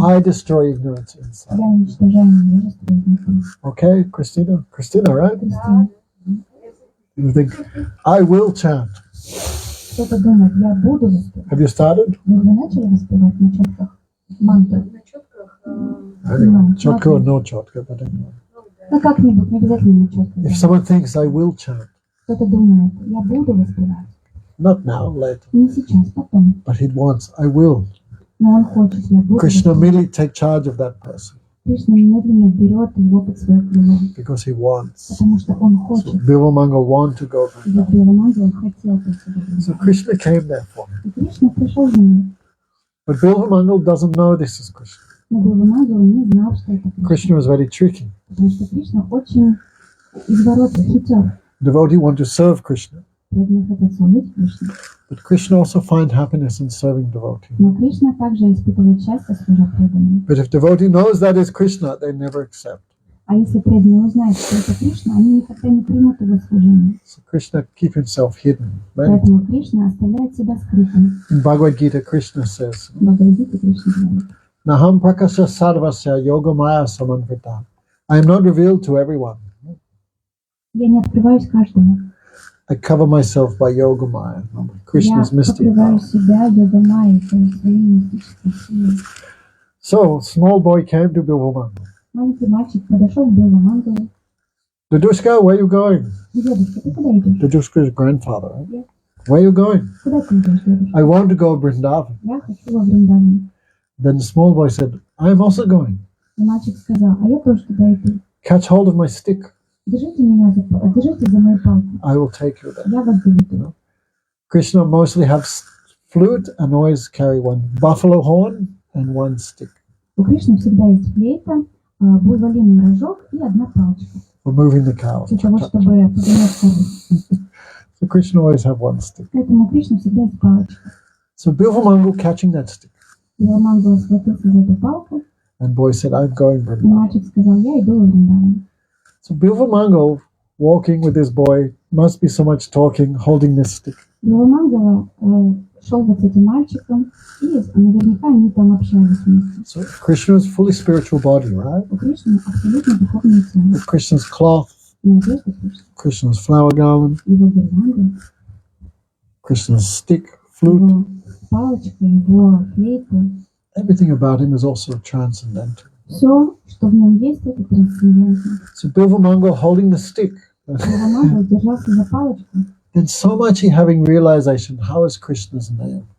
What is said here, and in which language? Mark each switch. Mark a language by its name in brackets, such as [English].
[English] I destroy ignorance [Russian] Я [English] inside. [Russian] уничтожаю невежество изнутри. [English] Okay, Christina? Christina, right? [Russian] Кристина, [English] You think, I will chant. [Russian] кто-то думает, я буду воспевать. [English] Have you started? [Russian] Вы уже начали воспевать на четках мантру? На четках. [English] Anyway, chotko or no chotko, but anyway. [Russian] Ну, как-нибудь, не обязательно на четках. [English] If someone thinks I will chant, [Russian] Кто-то думает, я буду воспевать. [English] not now, later, [Russian] Не сейчас, потом. [English] but he wants, I will. [Russian] Но он хочет, я буду [English] Krishna [Russian] воспевать. [English] immediately take charge of that person [Russian] Кришна немедленно берет его под свое крыло, [English] because he wants. [Russian] потому что он [English] So [Russian] хочет. [English] Bilvamangal want to go back. [Russian] Ведь Биламанга он хотел пойти в [English] So [Russian] Вриндаван. [English] Krishna came there for him. [Russian] И Кришна пришел за ним. [English] But Bilvamangal doesn't know this is Krishna. [Russian] Но Биламанга он не знал, что это Кришна. [English] Krishna was very tricky. [Russian] Потому что Кришна очень изворотлив, хитер. [English] Devotee want to serve Krishna. [Russian] Преданные хотят служить Кришне. [English] But Krishna also find happiness in serving devotee. [Russian] Но Кришна также испытывает счастье, служа преданным. [English] But if devotee knows that is Krishna, they never accept. [Russian] А если преданные узнают, что это Кришна, они никогда не примут его служение. [English] So Krishna keep himself hidden. Right? [Russian] Поэтому Кришна оставляет себя скрытым. [English] In Bhagavad Gita, Krishna says, [Russian] В Бхагавад-гите Кришна говорит: [Sanskrit] Naham prakasha sarvasya yogamaya samanvita. [English] I am not revealed to everyone. [Russian] я не открываюсь каждому. [English] I cover myself by yogamaya, Krishna's [Russian] Я [English] mystic [Russian] покрываю [English] power. [Russian] себя йога-майей, то есть своей мистической силой. [English] So, small boy came to Bilvamangal. [Russian] Маленький мальчик подошел к Биламангалу. [English] Dadushka, where are you going? [Russian] Дедушка, ты куда идешь? [English] Dadushka's grandfather, right? Yeah. Where are you going? [Russian] Куда ты идешь, дедушка? [English] I want to go to Vrindavan. [Russian] Я хочу во Вриндаван. [English] Then the small boy said, I am also going. [Russian] И мальчик сказал: а я тоже туда иду. [English] Catch hold of my stick. [Russian] Держите меня держите за мою палку. [English] I will take you there. [Russian] Я вас доведу. [English] Krishna mostly have flute and always carry one buffalo horn and one stick [Russian] У Кришны всегда есть флейта, буйволиный рожок и одна палочка. [English] for moving the cows. [Russian] Для того, чтобы поднять кору. [English] So Krishna always have one stick. [Russian] Поэтому у Кришны всегда есть палочка. [English] So Bilvamangal catching that stick. [Russian] Биламангал схватился за эту палку, [English] And boy said, I'm going [Russian] и [English] Vrindavan. [Russian] мальчик сказал: я иду во Вриндаван. [English] So Bilvamangal walking with this boy must be so much talking, holding this stick. [Russian] Биламангала шел вот с этим мальчиком, и наверняка они там общались вместе. [English] So Krishna's fully spiritual body, right? [Russian] У Кришны абсолютно духовное тело. [English] With Krishna's cloth, [Russian] Но одежда Кришны, [English] Krishna's flower garland, [Russian] его гирлянда, [English] Krishna's stick, flute. [Russian] его палочка, его флейта. [English] Everything about him is also transcendental. [Russian] Все, что в нем есть, это трансцендентно. [English] So Bilvamangal holding the stick. [Russian] Биламангал держался за палочку, [English] Then so much he having realization, how is Krishna's name?